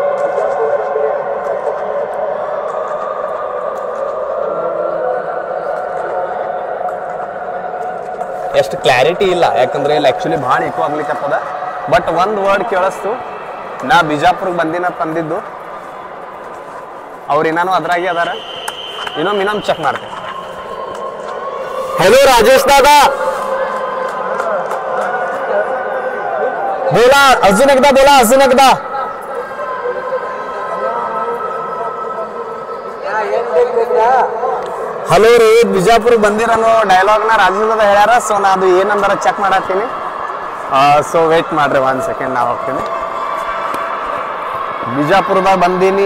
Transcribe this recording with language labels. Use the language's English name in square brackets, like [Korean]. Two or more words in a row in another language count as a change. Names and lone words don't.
[Kannada] ಎಷ್ಟು ಕ್ಲಾರಿಟಿ ಇಲ್ಲ, ಯಾಕಂದ್ರೆ ಇಲ್ಲಿ ಆಕ್ಚುಲಿ ಭಾಳ ಇಕೋ ಆಗ್ಲಿಕ್ಕತ್ತದ. ಬಟ್ ಒಂದು ವರ್ಡ್ ಕೇಳಿಸ್ತು, ನಾ ಬಿಜಾಪುರಕ್ಕೆ ಬಂದಿನ ತಂದಿದ್ದು. ಅವ್ರು ಇನ್ನೂ ಅದ್ರಾಗೆ ಅದಾರ. ಇನ್ನೊಮ್ಮೆ ಚೆಕ್ ಮಾಡ್ತೇವೆ. [Marathi] हेलो राजेश दादा, बोला अजून एकदा. [Kannada] ಹಲೋ ರೋಹಿತ್, ಬಿಜಾಪುರ ಬಂದಿರೋ ಡೈಲಾಗ್ ನ ರಾಜೇಶ್ ದಾದಾ ಹೇಳ್ಯಾರ. ಸೊ ನಾ ಅದು ಏನಂದಾರ ಚೆಕ್ ಮಾಡತ್ತೀನಿ. ಸೊ ವೇಟ್ ಮಾಡ್ರಿ 1 ಸೆಕೆಂಡ್, ನಾ ಹೋಗ್ತೀನಿ. ಬಿಜಾಪುರದಾಗ ಬಂದೀನಿ.